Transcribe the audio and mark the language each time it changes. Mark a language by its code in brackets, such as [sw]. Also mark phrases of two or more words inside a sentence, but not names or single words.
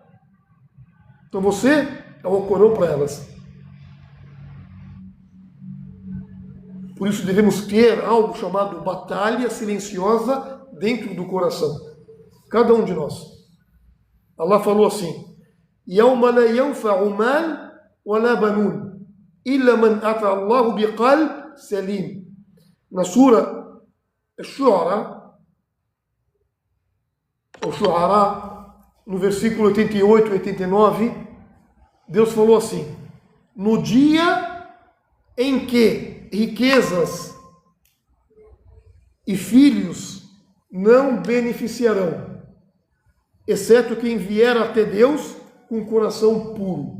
[pt] Então você é o Alcorão para elas. Por isso devemos ter algo chamado batalha silenciosa dentro do coração. Cada um de nós. Allah falou assim: [ar] يَوْمَ لَا يَنْفَعُ مَالٌ وَلَا بَنُونَ إِلَّا مَنْ أَتَى اللَّهُ بِقَلْبٍ سَلِيمٍ. [pt] Na sura Shu'ara, no versículo 88 e 89, Deus falou assim: no dia em que riquezas e filhos não beneficiarão, exceto quem vier até Deus com um coração puro.